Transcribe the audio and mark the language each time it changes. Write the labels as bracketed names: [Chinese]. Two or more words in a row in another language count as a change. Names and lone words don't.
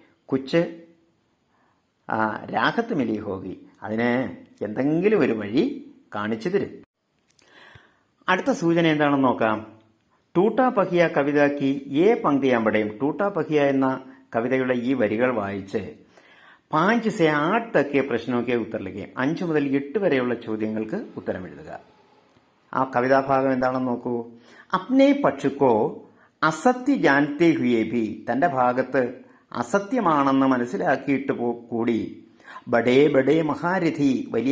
[Hindi] उसे कुछ राहत मिली होगी, [Malayalam] അതിന് എന്തെങ്കിലും ഒരു വഴി കാണിച്ചു തരും. അടുത്ത സൂചന എന്താണെന്ന് നോക്കാം. [Hindi] टूटा पहिया कविता की पंक्तियाँ पढ़ें. [Malayalam] ടൂട്ടാ പഹിയ എന്ന കവിതയുടെ ഈ വരികൾ വായിച്ച് [Hindi] 5 से 8 तक के प्रश्नों के उत्तर लिखें. [Malayalam] 5 മുതൽ 8 വരെയുള്ള ചോദ്യങ്ങൾക്ക് ഉത്തരം എഴുതുക. ആ കവിതാഭാഗം എന്താണെന്ന് നോക്കൂ. [Hindi] अपने पक्ष को असत्य जानते हुए भी, [Malayalam] തന്റെ ഭാഗത്ത് അസത്യമാണെന്ന് മനസ്സിലാക്കിയിട്ട് കൂടി [Hindi] बड़े बड़े महारथी, വലിയ